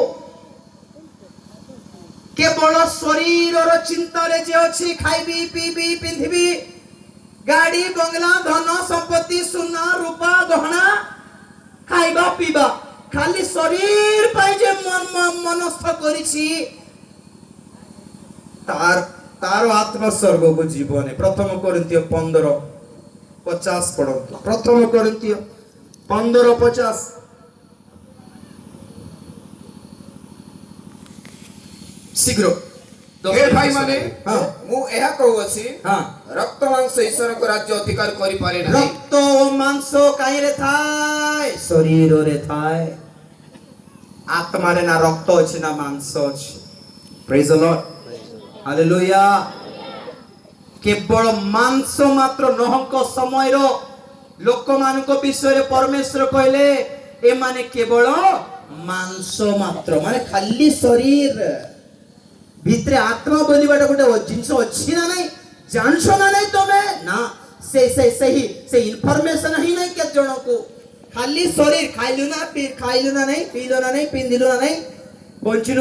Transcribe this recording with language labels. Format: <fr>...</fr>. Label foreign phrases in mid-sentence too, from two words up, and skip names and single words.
<or>କେବଳ ଶରୀରର ଚିନ୍ତାରେ ଯେ ଅଛି, ଖାଇବି ପିଇବି ପିନ୍ଧିବି, ଗାଡି ବଙ୍ଗଲା ଧନ ସମ୍ପତ୍ତି ସୁନା ରୂପା ଗହଣା ଖାଇବା ପିଇବା, ଖାଲି ଶରୀର ପାଇଁ ଯେ ମନସ୍ଥ କରିଛି, ତାର ଆତ୍ମା ସ୍ୱର୍ଗକୁ ଯିବନି। 1 Corinthians 15 50 ପଢନ୍ତୁ ପ୍ରଥମ କରିନ୍ଥିୟ 15:50 ଶୀଘ୍ର</or> <hi>हे भाई माने हाँ।</hi> <or>मु ଏହା କହୁଅଛି ହଁ ରକ୍ତ ମାଂସ ଈଶ୍ୱରଙ୍କ ରାଜ୍ୟ ଅଧିକାର କରିପାରେ ନାହିଁ ରକ୍ତ ଓ ମାଂସ କାହିଁରେ ଥାଏ ଶରୀରରେ ଥାଏ ଆତ୍ମାରେ ନା ରକ୍ତ ଅଛି ନା ମାଂସ ଅଛି</or> <en>praise the</en> <or>ଲର୍ଡ ହାଲେଲୁୟା କେବଳ ମାଂସ ମାତ୍ର ନହଙ୍କ ସମୟର ଲୋକମାନଙ୍କ ବିଷୟରେ ପରମେଶ୍ୱର କହିଲେ ଏମାନେ କେବଳ ମାଂସ ମାତ୍ର ମାନେ ଖାଲି ଶରୀର ଭିତରେ ଆତ୍ମା ବୋଲିବାଟା ଗୋଟେ ଜିନିଷ ଅଛି ନା ନାହିଁ ଜାଣିଛ ନା ନାହିଁ ତମେ ନା ସେ ଇନଫର୍ମେସନ ହିଁ ନାହିଁ କେତେ ଜଣକୁ ଖାଲି ଶରୀର ଖାଇଲୁ ନା ନାହିଁ ପିଇଲୁ ନା ନାହିଁ ପିନ୍ଧିଲୁ ନା ନାହିଁ ବଞ୍ଚିଲୁ</or>